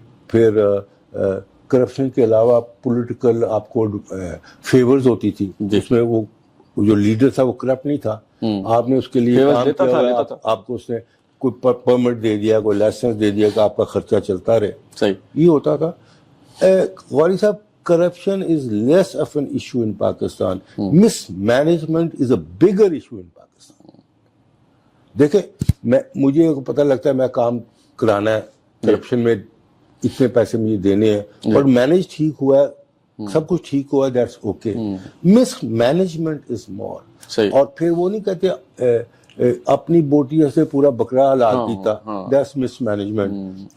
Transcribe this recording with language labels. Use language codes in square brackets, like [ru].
[ur] پھر کرپشن کے علاوہ پولیٹیکل آپ کو فیورز ہوتی تھی, جس میں وہ جو لیڈر تھا وہ کرپٹ نہیں تھا, آپ نے اس کے لیے کام کیا, آپ کو اس نے کوئی پرمٹ دے دیا, کوئی لائسنس دے دیا کہ آپ کا خرچہ چلتا رہے. صحیح یہ ہوتا تھا. [en] غوری صاحب, corruption is less of an issue in Pakistan. Mismanagement is a bigger issue in Pakistan. [ur] دیکھیں, مجھے پتہ لگتا ہے میں کام کرانا ہے, کرپشن میں اتنے پیسے مجھے دینے ہیں اور مینیج ٹھیک ہوا ہے, سب کچھ ٹھیک ہوا ہے, [en] That's okay. Mismanagement is more. [ur] اور پھر وہ نہیں کہتے اپنی بوٹی سے پورا بکرا حلال کیتا, [en] That's mismanagement.